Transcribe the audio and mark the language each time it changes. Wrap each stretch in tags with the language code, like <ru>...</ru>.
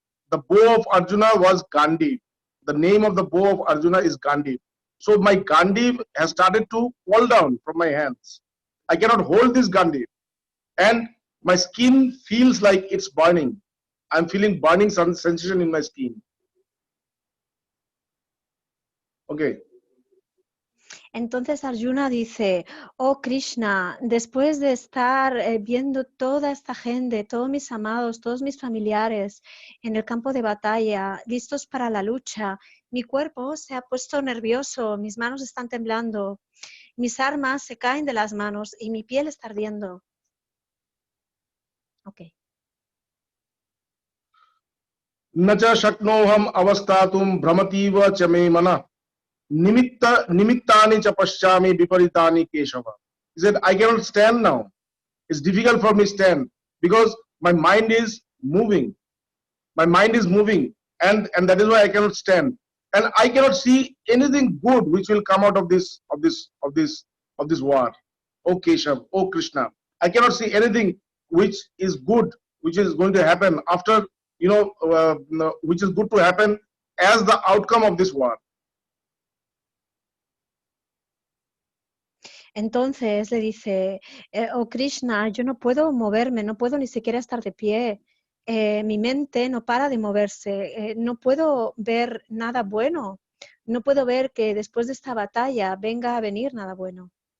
<en>the bow of Arjuna was Gandhi. The name of the bow of Arjuna is Gandhi. So my Gandhi has started to fall down from my hands. I cannot hold this Gandhi, and my skin feels like it's burning. I'm feeling burning sensation in my skin. Okay.</en> <es>Entonces Arjuna dice, oh Krishna, después de estar viendo toda esta gente, todos mis amados, todos mis familiares en el campo de batalla, listos para la lucha, mi cuerpo se ha puesto nervioso, mis manos están temblando, mis armas se caen de las manos y mi piel está ardiendo.</es> <en>Okay.</en> <sa>न च शक्नोहम अवस्थातुम भ्रमतीव च मे मनः निमित्तानि च पश्यामि विपरीतानि Keshava.</sa> <en>He said, I cannot stand now. It's difficult for me to stand because my mind is moving. My mind is moving, and that is why I cannot stand. And I cannot see anything good which will come out of this war. Oh Keshav, oh Krishna, I cannot see anything which is good, which is going to happen after, which is good to happen as the outcome of this war.</en> <es>Entonces le dice, oh Krishna, yo no puedo moverme, no puedo ni siquiera estar de pie. Mi mente no para de moverse, no puedo ver nada bueno, no puedo ver que después de esta batalla venga a venir nada bueno.</es>